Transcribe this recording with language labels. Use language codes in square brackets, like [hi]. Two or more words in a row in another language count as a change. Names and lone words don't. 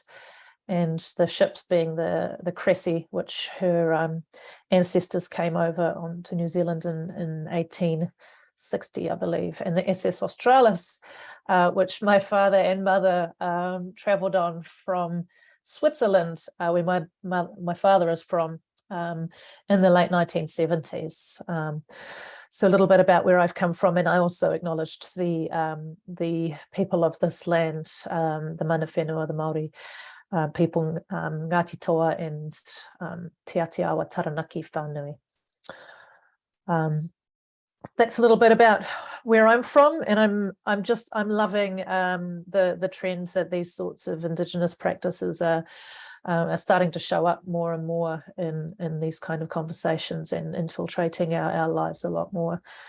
[en] And the ships being the Caresse, which her ancestors came over onto New Zealand in 1860, I believe, and the SS Australis, which my father and mother travelled on from Switzerland, where my father is from, in the late 1970s. So a little bit about where I've come from, and I also acknowledged the people of this land, the [mi] mana whenua, [en] the Māori people, Ngāti Toa and Te Atiawa Taranaki Whānui. That's a little bit about where I'm from, and I'm loving the trend that these sorts of Indigenous practices are starting to show up more and more in these kind of conversations and infiltrating our lives a lot more.